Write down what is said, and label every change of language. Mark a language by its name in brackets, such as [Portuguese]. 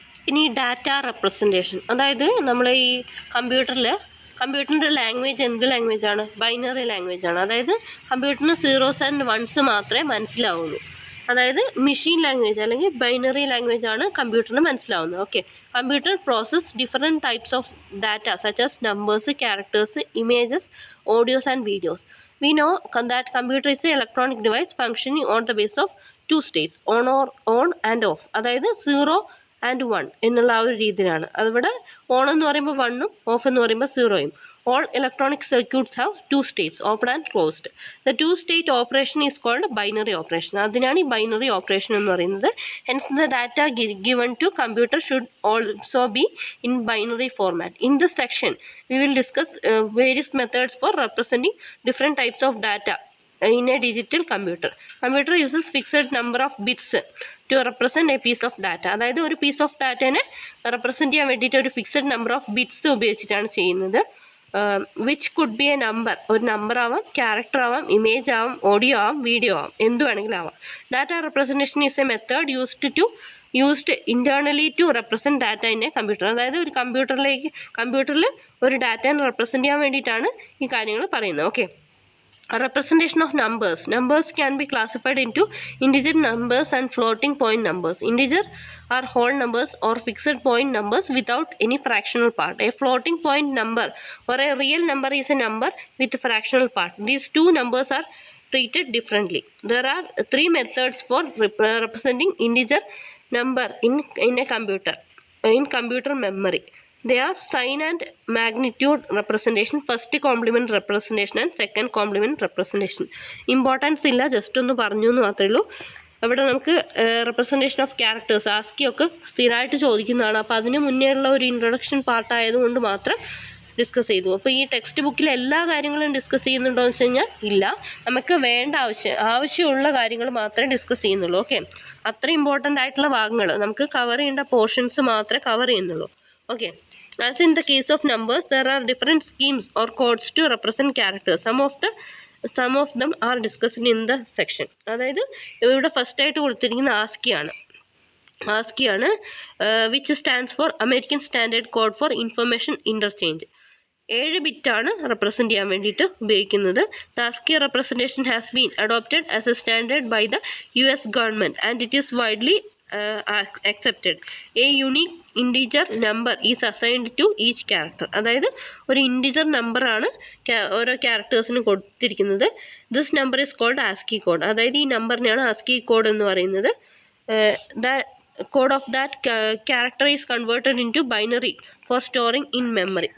[Malayalam] ഇനി data representation, അതായത് നമ്മൾ ഈ കമ്പ്യൂട്ടറിൻ്റെ ലാംഗ്വേജ് എന്ത് ലാംഗ്വേജാണ്? ബൈനറി ലാംഗ്വേജാണ്. അതായത് കമ്പ്യൂട്ടറിന് 0s and 1s മാത്രമേ മനസ്സിലാവുള്ളൂ. അതായത് മെഷീൻ ലാംഗ്വേജ് അല്ലെങ്കിൽ ബൈനറി ലാംഗ്വേജ് ആണ് കമ്പ്യൂട്ടറിന് മനസ്സിലാവുന്നത്. [English] Okay, computer process different types of data such as numbers, characters, images, audios and videos. We know that computer is an electronic device functioning on the basis of two states, on and off. [Malayalam] അതായത് 0 and 1 എന്നുള്ള ആ ഒരു രീതിയിലാണ്. അതിവിടെ on എന്ന് പറയുമ്പോൾ 1ഉം of എന്ന് പറയുമ്പോൾ 0യും. [English] All electronic circuits have two states, open and closed. The two-state operation is called binary operation. [Malayalam] അതിനാണ് ഈ ബൈനറി ഓപ്പറേഷൻ എന്ന് പറയുന്നത്. [English] Hence the data given to computer should also be in binary format. In this section, we will discuss various methods for representing different types of data in a digital computer. Computer uses fixed number of bits to represent a piece of data. [Malayalam] അതായത് ഒരു piece of ഡാറ്റേനെ represent ചെയ്യാൻ വേണ്ടിയിട്ട് ഒരു [English] fixed number of bits [Malayalam] ഉപയോഗിച്ചിട്ടാണ് ചെയ്യുന്നത്. [English] which could be a number, [Malayalam] ഒരു number ആവാം, character ആവാം, ഇമേജ് ആവാം, ഓഡിയോ ആവാം, വീഡിയോ ആവാം, എന്ത് വേണമെങ്കിലും ആവാം. [English] Data representation is a method used internally to represent data in a computer. [Malayalam] അതായത് ഒരു കമ്പ്യൂട്ടറിൽ ഒരു ഡാറ്റേനെ റെപ്രസെൻറ്റ് ചെയ്യാൻ വേണ്ടിയിട്ടാണ് ഈ കാര്യങ്ങൾ പറയുന്നത്. [English] Okay, representation of numbers can be classified into integer numbers and floating point numbers. Integer are whole numbers or fixed point numbers without any fractional part. A floating point number or a real number is a number with fractional part. These two numbers are treated differently. There are three methods for representing integer number in a computer, in computer memory. They are sign and magnitude representation, first complement representation and second complement representation. [Malayalam] Importance ഇല്ല, just ഒന്ന് പറഞ്ഞു എന്ന് മാത്രമേ ഉള്ളൂ. അവിടെ നമുക്ക് [English] representation of characters [Malayalam] ASCII ഒക്കെ സ്ഥിരമായിട്ട് ചോദിക്കുന്നതാണ്. അപ്പോൾ അതിന് മുന്നേ ഉള്ള ഒരു ഇൻട്രൊഡക്ഷൻ പാർട്ടായതുകൊണ്ട് മാത്രം ഡിസ്കസ് ചെയ്തു. അപ്പോൾ ഈ ടെക്സ്റ്റ് ബുക്കിൽ എല്ലാ കാര്യങ്ങളും ഡിസ്കസ് ചെയ്യുന്നുണ്ടോ എന്ന് വെച്ച് കഴിഞ്ഞാൽ ഇല്ല. നമുക്ക് വേണ്ട ആവശ്യമുള്ള കാര്യങ്ങൾ മാത്രമേ ഡിസ്കസ് ചെയ്യുന്നുള്ളൂ. ഓക്കെ, അത്ര ഇമ്പോർട്ടൻ്റ് ആയിട്ടുള്ള ഭാഗങ്ങൾ നമുക്ക് കവർ ചെയ്യേണ്ട പോർഷൻസ് മാത്രമേ കവർ ചെയ്യുന്നുള്ളൂ. [English] Okay, as in the case of numbers, there are different schemes or codes to represent characters. Some of them are discussed in the section. [Malayalam] അതായത് ഇവിടെ ഫസ്റ്റ് ആയിട്ട് കൊടുത്തിരിക്കുന്ന ആസ്കിയാണ് [English] Which stands for American standard code for information interchange. [Malayalam] 7 ബിറ്റാണ് represent ചെയ്യാൻ വേണ്ടിയിട്ട് ഉപയോഗിക്കുന്നത്. [English] The ASCII representation has been adopted as a standard by the US government and it is widely accepted. A unique integer number is assigned to each character. [Malayalam] അതായത് ഒരു integer നമ്പറാണ് ഓരോ ക്യാരക്ടേഴ്സിന് കൊടുത്തിരിക്കുന്നത്. [English] This number is called ASCII code. [Malayalam] അതായത് ഈ നമ്പറിനെയാണ് ASCII code എന്ന് പറയുന്നത്. [English] The code of that character is converted into binary for storing in memory.